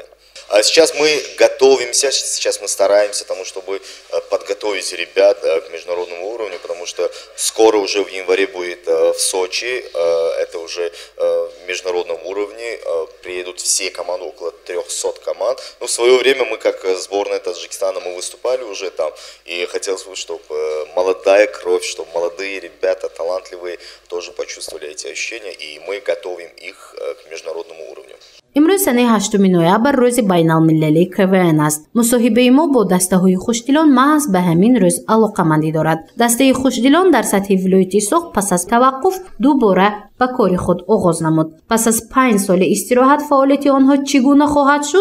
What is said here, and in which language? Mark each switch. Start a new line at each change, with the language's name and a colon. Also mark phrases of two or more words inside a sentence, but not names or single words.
Russian: А сейчас мы готовимся, сейчас мы стараемся тому, чтобы подготовить ребят к международному уровню, потому что скоро уже в январе будет в Сочи, это уже в международном уровне, приедут все команды, около 300 команд. Но в свое время мы, как сборная Таджикистана, мы выступали уже там, и хотелось бы, чтобы молодая кровь, чтобы молодые ребята, талантливые, тоже почувствовали эти ощущения, и мы готовим их к международному уровню.
Tajik: امروز سنه 8 نوامبر روز بین المللی KVN است. مصاحبه ما با دسته های خوشدلان محض به همین روز علاقه‌مندی دارد. دسته خوشدلان در سطح ولایت سوخت پس از توقف دوباره به کار خود آغاز نمود. پس از 5 سال استراحت فعالیت آنها چگونه خواهد شد؟